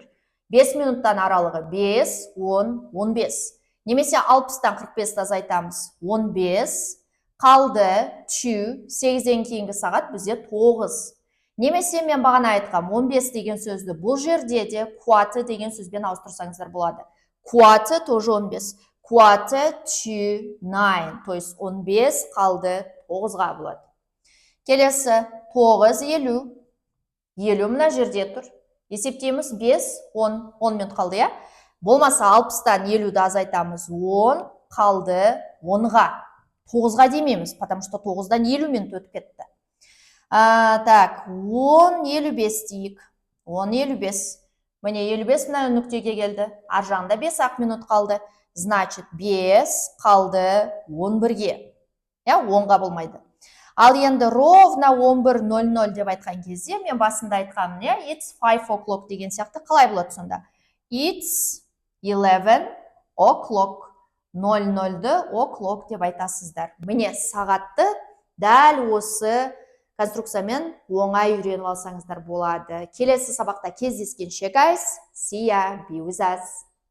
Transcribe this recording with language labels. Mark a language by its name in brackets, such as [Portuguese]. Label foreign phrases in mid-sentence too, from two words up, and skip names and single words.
[Kazakh] 5 минуттан аралығы 5, 10, 15. Немесе 60-тан 45 азайтамыз. 15, қалды 2, 8-ден кейінгі сағат бізде 9. Немесе мен бағана айтқам 15 деген сөзді бұл жерде де quarter деген сөзбен ауыстырсаңыздар болады. [English] Quarter тоже 15. Quarter to 9. [Russian] То есть [Kazakh] 15 қалды 9-ға болады. Келесі 9, 50. 50 мына жерде тұр. Есептейміз 5, 10 минут қалды, я? Болмаса 60-тан 50-ді азайтамыз. 10 қалды 10-ға. 9-ға демейміз, [Russian] потому что [Kazakh] 9-дан 50 минут өтіп кетті. Так, 10, 55 дейік. 10, 55. Міне 55 мына нүктеге келді. Ар жағында 5 минут қалды. Значит, 5 қалды 11-ге. 10-ға болмайды. Ал енді ровно 11:00 деп айтқан кезде, мен басында айтқанмын, [English] it's 5 o'clock [Kazakh] деген сияқты қалай болады сонда? [English] It's 11 o'clock. [Kazakh] 00-ді o'clock деп айтасыздар. Міне сағатты дәл осы конструкциямен оңай үйреніп алсаңыздар болады. Келесі сабақта кездескенше, [English] guys. See ya, be with us.